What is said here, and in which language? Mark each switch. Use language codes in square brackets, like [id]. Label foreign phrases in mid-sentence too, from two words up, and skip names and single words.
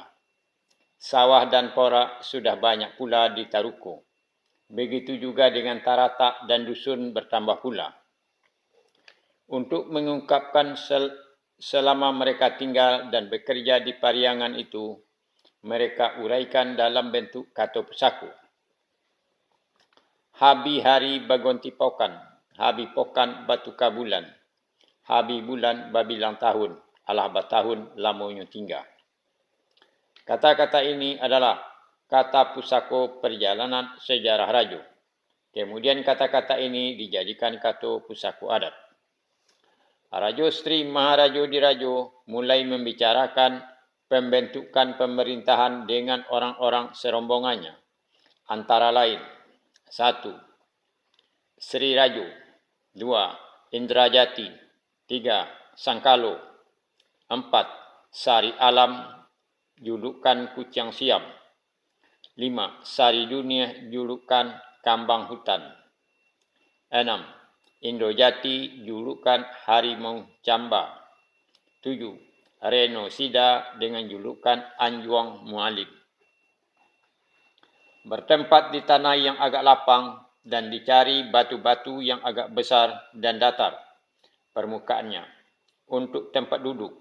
[id] Sawah dan porak sudah banyak pula di Taruko. Begitu juga dengan Taratak dan dusun bertambah pula. Untuk mengungkapkan selama mereka tinggal dan bekerja di Pariangan itu, mereka uraikan dalam bentuk Kato Pusako. [min] Habi hari bagonti pokan, habi pokan batu kabulan, habi bulan babilang tahun, alah batahun lamonyo tinggal. [id] Kata-kata ini adalah kata pusako perjalanan sejarah Rajo. Kemudian kata-kata ini dijadikan Kato Pusako adat. Rajo Sri Maharajo Dirajo mulai membicarakan pembentukan pemerintahan dengan orang-orang serombongannya. Antara lain, 1. Sri Rajo, 2. Indrajati, 3. Sangkalo, 4. Sari Alam, julukan Kucang Siam, 5. Sari Dunia, julukan Kambang Hutan, 6. Indojati, julukan Harimau Camba, 7. Reno Sida dengan julukan Anjuang Mualim. Bertempat di tanah yang agak lapang dan dicari batu-batu yang agak besar dan datar permukaannya untuk tempat duduk.